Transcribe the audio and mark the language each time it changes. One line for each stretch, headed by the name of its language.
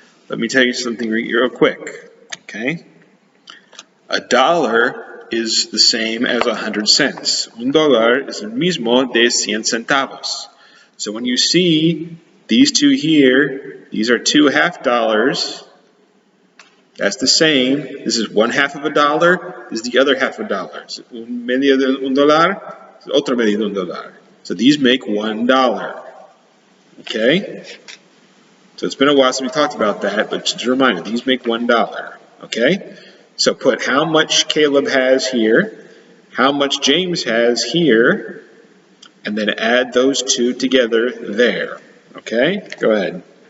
English: Let me tell you something real quick. Okay? $1 is the same as 100 cents.
Spanish: $1 es el mismo de 100 centavos.
English: So when you see these two here, these are 2 half dollars. That's the same. This is 1/2 of $1. This is the other half of $1.
Spanish: Un medio de $1, otro medio de $1.
English: So these make $1. Okay? So it's been a while since we talked about that, but just a reminder, these make $1. Okay? So put how much Caleb has here, how much James has here, and then add those two together there. Okay? Go ahead.